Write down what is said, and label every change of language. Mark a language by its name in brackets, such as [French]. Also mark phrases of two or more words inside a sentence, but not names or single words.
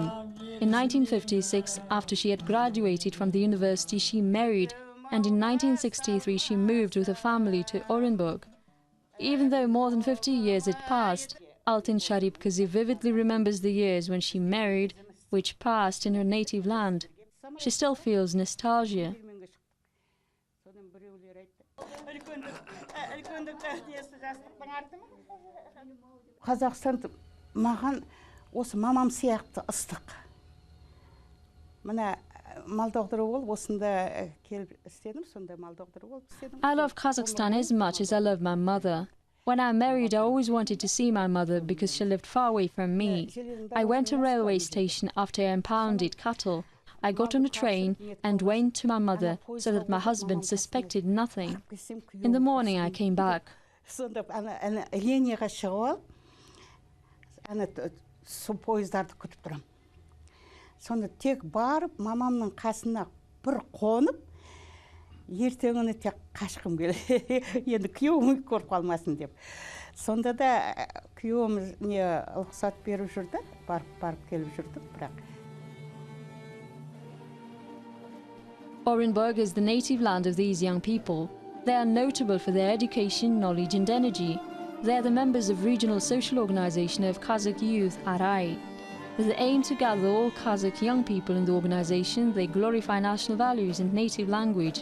[English] In 1956, after she had graduated from the university, she married, and in 1963 she moved with her family to Orynbor. Even though more than 50 years had passed, Altin Sharipkazi vividly remembers the years when she married, which passed in her native land. She still feels nostalgia. [Kazakh] Қазақстан маған осы мамам сияқты ыстық. Мына мал доғдыры болып осында келіп істедім, сонда мал доғдыры болып істедім. [English] I love Kazakhstan as much as I love my mother. When I married, I always wanted to see my mother because she lived far away from me. I went to a railway station after I impounded cattle. I got on a train and went to my mother so that my husband suspected nothing. In the morning I came back. [Kazakh] Сонда ана линияға шығып алып, ана су пойыздарды күтіп тұрам. Сонда тек барып, мамамның қасына бір қонып, ертеңіне тек қашқым келді. Енді күйеуім көріп қалмасын деп. Сонда да күйеуім не рұқсат беріп жүрді, барып келіп жүрдік, бірақ. [English] Orynbor is the native land of these young people. They are notable for their education, knowledge and energy. They are the members of regional social organization of Kazakh youth, Ағайын. With the aim to gather all Kazakh young people in the organization, they glorify national values and native language.